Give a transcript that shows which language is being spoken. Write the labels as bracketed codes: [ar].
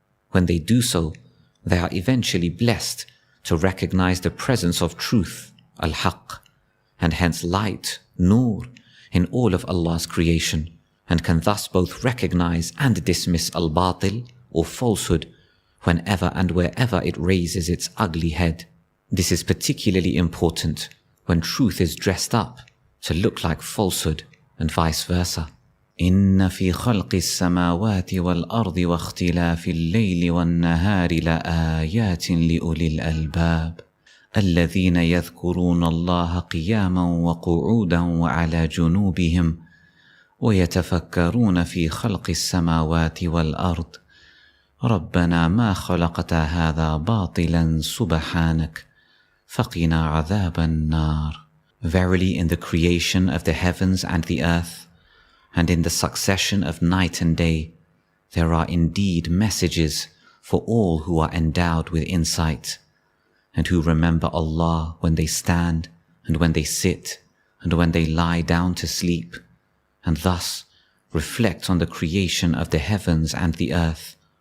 [en] When they do so, they are eventually blessed to recognize the presence of truth, al-haq, and hence light, nur, in all of Allah's creation, and can thus both recognize and dismiss al-batil, or falsehood, whenever and wherever it raises its ugly head. This is particularly important when truth is dressed up to look like falsehood, and vice versa. [ar] إن في خلق السماوات والأرض واختلاف الليل والنهار لآيات لأولي الألباب الذين يذكرون الله قياما وقعودا وعلى جنوبهم ويتفكرون في خلق السماوات والأرض ربنا ما خلقت هذا باطلا سبحانك فقنا عذاب النار. [en] Verily, in the creation of the heavens and the earth, and in the succession of night and day, there are indeed messages for all who are endowed with insight, and who remember Allah when they stand, and when they sit, and when they lie down to sleep, and thus reflect on the creation of the heavens and the earth.